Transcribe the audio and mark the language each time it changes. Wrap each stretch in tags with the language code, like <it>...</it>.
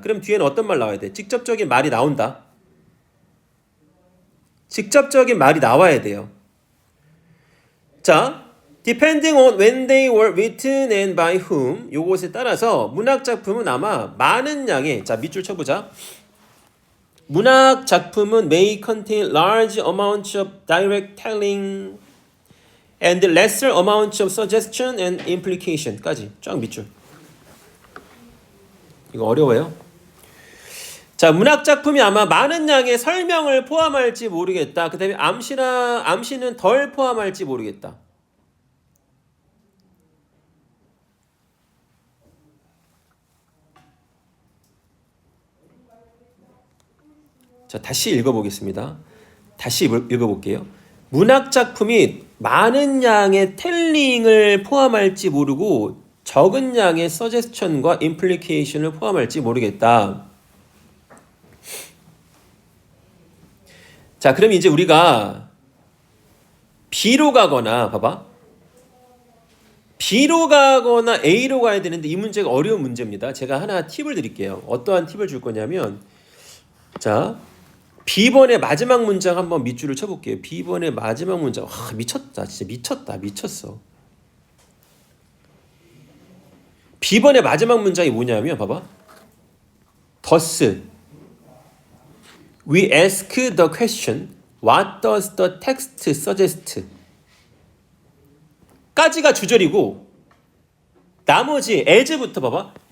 <ko>그럼 뒤에는 어떤 말 나와야 돼? 직접적인 말이 나온다. 직접적인 말이 나와야 돼요. 자,</ko> <en>depending on when they were written and by whom</en> <ko>요것에 따라서 문학작품은 아마 많은 양의 자 밑줄 쳐보자.</ko> <en>문학작품은 may contain large amounts of direct telling and lesser amounts of suggestion and implication까지</en> <ko>쫙 밑줄. 이거 어려워요. 자, 문학 작품이 아마 많은 양의 설명을 포함할지 모르겠다. 그 다음에 암시는 덜 포함할지 모르겠다. 자, 다시 읽어보겠습니다. 다시 읽어볼게요. 문학 작품이 많은 양의 텔링을 포함할지 모르고 적은 양의 서제스천과 임플리케이션을 포함할지 모르겠다. 자, 그럼 이제 우리가 B로 가거나 봐봐. B로 가거나 A로 가야 되는데 이 문제가 어려운 문제입니다. 제가 하나 팁을 드릴게요. 어떠한 팁을 줄 거냐면 자, B번의 마지막 문장 한번 밑줄을 쳐볼게요. B번의 마지막 문장. 와, 미쳤다. 진짜 미쳤어. B번의 마지막 문장이 뭐냐면 봐봐.</ko> <en>Thus, we ask the question, what does the text suggest?</en> <ko>까지가 주절이고 나머지 as부터 봐봐.</ko>